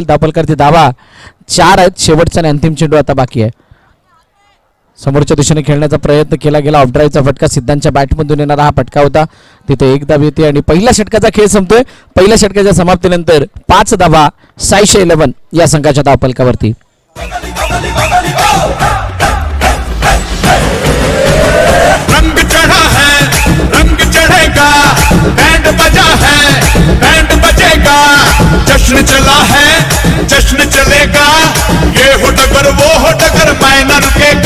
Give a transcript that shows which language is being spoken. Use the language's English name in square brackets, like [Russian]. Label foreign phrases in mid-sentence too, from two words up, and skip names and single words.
[Marathi] धावफलकावरती धावा 4 आहेत. शेवटचा आणि अंतिम चेंडू आता बाकी आहे. समोरच्या दिशेने खेळण्याचा प्रयत्न केला गेला. ऑफ ड्राईव्हचा फटका सिद्धांतच्या बॅटमधून येणारा हा फटका होता. तिथे एक धाव येते आणि पहिल्या षटकाचा खेळ संपतोय. पहिल्या षटकाच्या समाप्तीनंतर 5 धावा 611 या संघाच्या धावफलकावरती. [Hindi] रंग चढ़ा है रंग चढ़ेगा, बैंड बजा है बैंड बजेगा, जश्न चला है जश्न चलेगा, ये हो डगर वो हो डगर मैं न रुकेगा.